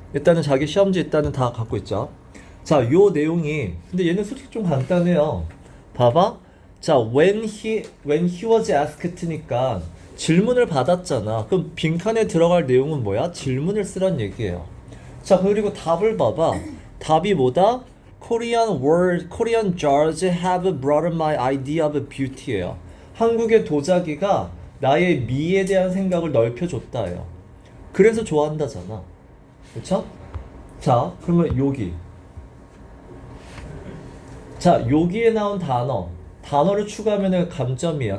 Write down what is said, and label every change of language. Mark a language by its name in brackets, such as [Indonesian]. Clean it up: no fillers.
[Korean] 일단은 자기 시험지 일단은 다 갖고 있죠. 자, 요 내용이 근데 얘는 솔직히 좀 간단해요. 봐봐. 자, [English] when he was asked [Korean] 니까 질문을 받았잖아. 그럼 빈칸에 들어갈 내용은 뭐야? 질문을 쓰란 얘기예요. 자, 그리고 답을 봐봐. 답이 뭐다? [English] Korean jars have broadened my idea of beauty예요. [Korean] 한국의 도자기가 나의 미에 대한 생각을 넓혀줬다예요. 그래서 좋아한다잖아. 그쵸? 자, 그러면 여기. 자, 여기에 나온 단어를 추가하면 감점이야.